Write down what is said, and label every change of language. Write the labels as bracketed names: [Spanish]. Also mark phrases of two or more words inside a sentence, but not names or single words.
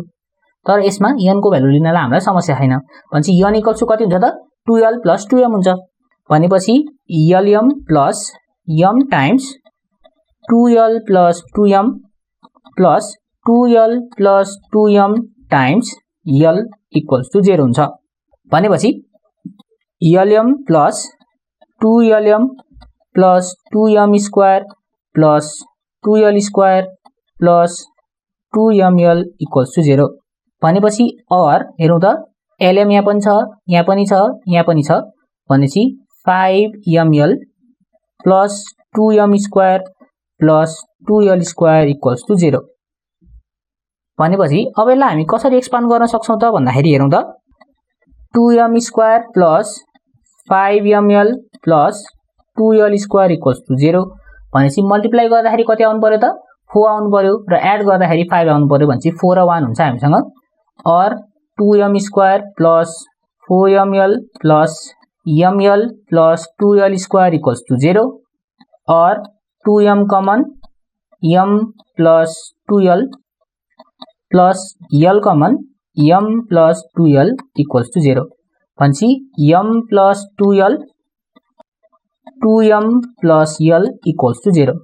[Nepali] तर यसमा n को भ्यालु लिनलाई हामीलाई समस्या छैन। भनेपछि n [English] equals to [Nepali] कति हुन्छ त? [English] 2l plus 2m [Nepali] हुन्छ। भनेपछि [English] lm plus m times 2l plus 2m plus 2l plus 2m times l equals to 0 हुन्छ। भनेपछि lm plus 2lm plus 2m square plus 2l square plus 2ml equals to 0. [Nepali] भनेपछि और हेरौँ त, lm यहाँ पनि छ, यहाँ पनि छ, यहाँ पनि छ। [English] भनेपछि 5ml plus 2m square plus 2l square equals to 0. [Nepali] भनेपछि अब यसलाई हामी कसरी एक्सपान्ड गर्न सक्छौं त भन्दाखेरि हेरौँ त, [English] 2m square plus 5ml plus 2l square equals to 0. [Nepali] भनेपछि मल्टिप्लाई गर्दाखेरि कति आउनु पर्यो त? 4 आउनु पर्यो र एड गर्दाखेरि 5 आउनु पर्यो। भनेपछि 4 र 1 हुन्छ हामीसँग। [English] और 2m square plus 4ml plus ml plus 2l square equals to 0 और 2m common m plus 2l plus l common m plus 2l equals to 0. भनेपछि m plus 2l 2m plus l equals to 0.